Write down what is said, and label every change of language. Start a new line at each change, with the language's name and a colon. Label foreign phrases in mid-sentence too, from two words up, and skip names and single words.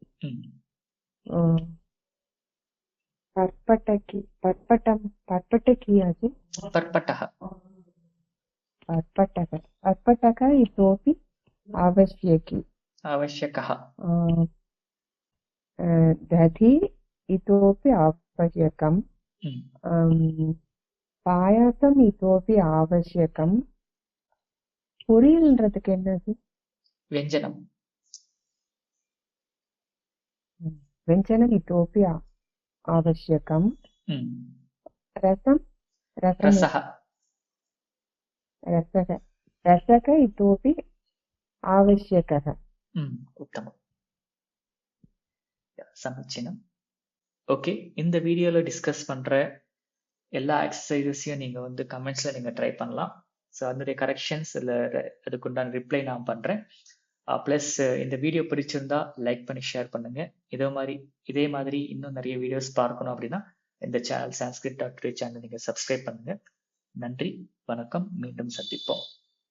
Sanskrit: पर्पटः इतोपि आवश्यकः. दधि इतोपि आवश्यकम्. பாயாசம் इतोपि आवश्यकम्.
Tamil: பொரியல்ன்றதுக்கு என்னது?
Sanskrit: व्यञ्जनं. व्यञ्जनम् इतोपि आवश्यकम्. रसः इतोपि आवश्यकः. उत्तमम्. சமச்சீனம்.
Tamil: ஓகே, இந்த வீடியோல டிஸ்கஸ் பண்ற எல்லா எக்ஸசைஸஸையும் நீங்க கமெண்ட்ஸ்ல நீங்க ட்ரை பண்ணலாம். ஸோ அதனுடைய கரெக்ஷன்ஸ் இல்லை அதுக்குண்டான ரிப்ளை நான் பண்றேன். ப்ளஸ் இந்த வீடியோ பிடிச்சிருந்தா லைக் பண்ணி ஷேர் பண்ணுங்க. இதே மாதிரி இன்னும் நிறைய வீடியோஸ் பார்க்கணும் அப்படின்னா இந்த சேனல் sanskrit.today சேனல் நீங்க சப்ஸ்கிரைப் பண்ணுங்க. நன்றி, வணக்கம், மீண்டும் சந்திப்போம்.